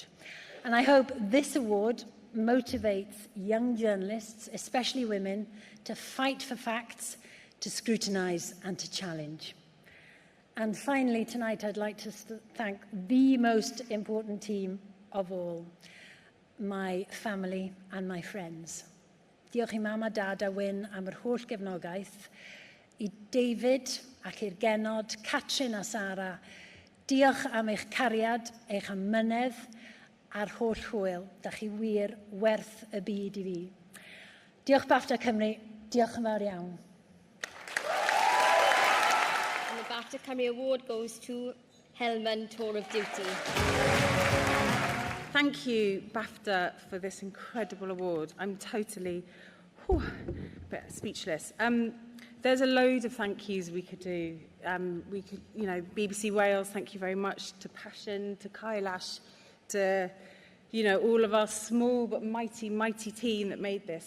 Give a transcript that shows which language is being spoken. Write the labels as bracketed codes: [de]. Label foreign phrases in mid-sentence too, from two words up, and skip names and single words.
[en] And I hope this award motivates young journalists, especially women, to fight for facts, to scrutinise and to challenge. And finally, tonight, I'd like to thank the most important team of all, my family and my friends. [cy] Diolch I mam a dad a Wyn am yr holl gefnogaeth, I David ac i'r genod, Catrin a Sara. Diolch am eich cariad, eich amynedd a'r holl hwyl. Da chi wir werth y byd I fi. Diolch BAFTA Cymru, diolch yn fawr iawn. [en] And the BAFTA Cymru Award goes to Helmand, Tour of Duty. Thank you, BAFTA, for this incredible award. I'm totally a bit speechless. There's a load of thank yous we could do. We could, BBC Wales, thank you very much, to Passion, to Kailash, to, all of our small but mighty, mighty team that made this.